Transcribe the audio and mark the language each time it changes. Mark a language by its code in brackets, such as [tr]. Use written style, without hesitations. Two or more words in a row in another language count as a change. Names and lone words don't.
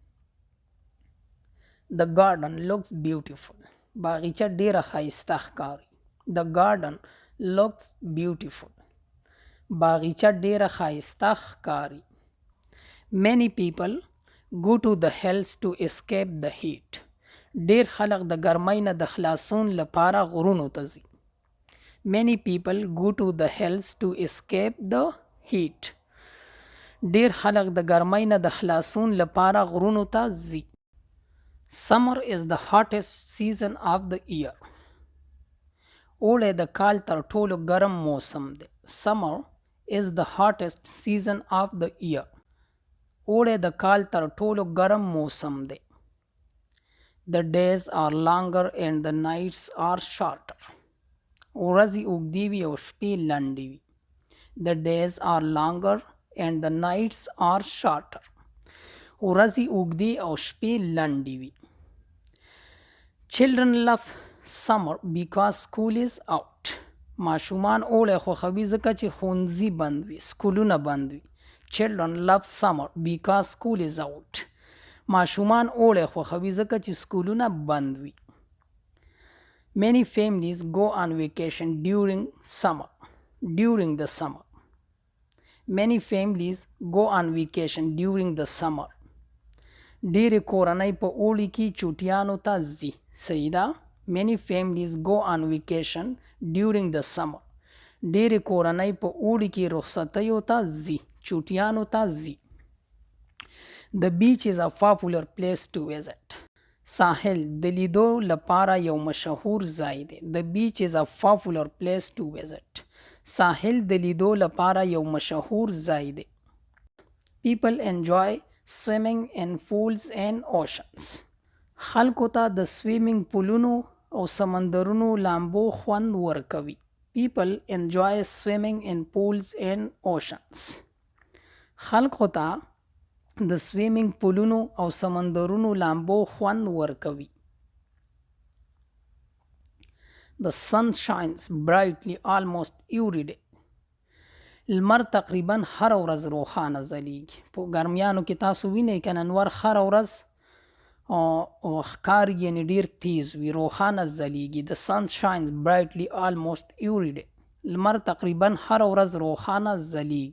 [en] The garden looks beautiful. [ps] باغچه ډیره ښایسته ښکاري. [en] The garden looks beautiful. [ps] باغچه ډیره ښایسته ښکاري. [en] Many people go to the hills to escape the heat. [ps] ډیر خلک د ګرمۍ نه د خلاصون لپاره غرونو ته ځي. [en] Many people go to the hills to escape the heat. [ps] ډیر خلک د ګرمۍ نه د خلاصون لپاره غرونو ته ځي. [en] Summer is the hottest season of the year. [ps] اوړی د کال تر ټولو ګرم موسم دی. [en] Summer is the hottest season of the year. [ps] اوړی د کال تر ټولو ګرم موسم دی. [en] The days are longer and the nights are shorter. [ps] ورځې اوږدې وي او شپې لنډې وي. [en] The days are longer and the nights are shorter. [ps] ورځې اوږدې او شپې لنډې وي. [en] Children love summer because school is out. [ps] ماشومان اوړی خوښوي ځکه چې ښوونځي بند وي، سکولونه بند وي. [en] Children love summer because school is out. [ps] ماشومان اوړی خوښوي ځکه چې سکولونه بند وي. [en] Many families go on vacation during the summer. Many families go on vacation during the summer. [ps] ډېرې کورنۍ په اوړي کې چوټیانو ته ځي. صحیح ده. [en] Many families go on vacation during the summer. [ps] ډېرې کورنۍ په اوړي کې رخصتیو ته ځي، چوټیانو ته ځي. [en] The beach is a popular place to visit. [ps] ساحل د لیدو لپاره یو مشهور ځای دی. [en] The beach is a popular place to visit. [ps] ساحل د لیدو لپاره یو مشهور ځای دی. [en] People enjoy swimming in pools and oceans. [ps] خلکو ته د [en] swimming pools [ps] او سمندرونو لامبو خوند ورکوي. [en] People enjoy swimming in pools and oceans. [ps] خلکو ته د [en] swimming pools [ps] او سمندرونو لامبو خوند ورکوي. [en] The sun shines brightly almost every day. [ps] لمر تقریبا هر ورځ روښانه ځلیږي. په ګرمیانو کې تاسو وینئ که انور هر ورځ ښکار یعنې ډیر تیز وي، روښانه ځلیږي. [en] The sun shines brightly almost every day. [ps] لمر تقریبا هر ورځ روښانه ځلیږي.